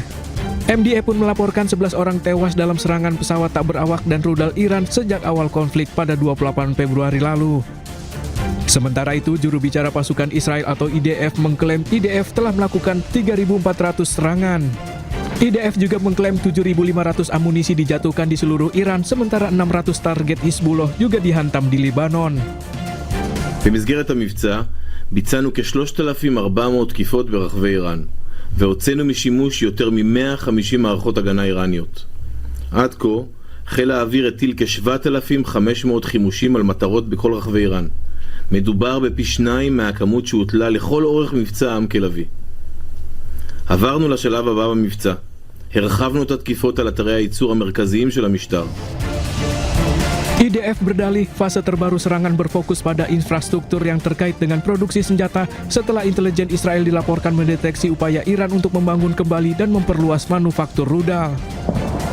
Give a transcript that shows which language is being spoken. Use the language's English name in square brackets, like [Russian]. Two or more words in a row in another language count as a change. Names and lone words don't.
[Indonesian] MDA pun melaporkan 11 orang tewas dalam serangan pesawat tak berawak dan rudal Iran sejak awal konflik pada 28 Februari lalu. Sementara itu, juru bicara pasukan Israel atau IDF mengklaim IDF telah melakukan 3.400 serangan. IDF juga mengklaim 7.500 amunisi dijatuhkan di seluruh Iran, sementara 600 target Hizbullah juga dihantam di Lebanon. [Hebrew] במסגרת המבצע ביצענו כ-3,400 תקיפות ברחבי איראן, והוצאנו משימוש יותר מ-150 מערכות הגנה איראניות. עד כה חיל האוויר הטיל כ-7,500 חימושים על מטרות בכל רחבי איראן. מדובר בפי 2 מהכמות שהוטלה לכל אורך מבצע עם כלביא. עברנו לשלב הבא במבצע. הרחבנו את התקיפות על אתרי הייצור המרכזיים של המשטר. [Indonesian] IDF berdalih fase terbaru serangan berfokus pada infrastruktur yang terkait dengan produksi senjata setelah intelijen Israel dilaporkan mendeteksi upaya Iran untuk membangun kembali dan memperluas manufaktur rudal.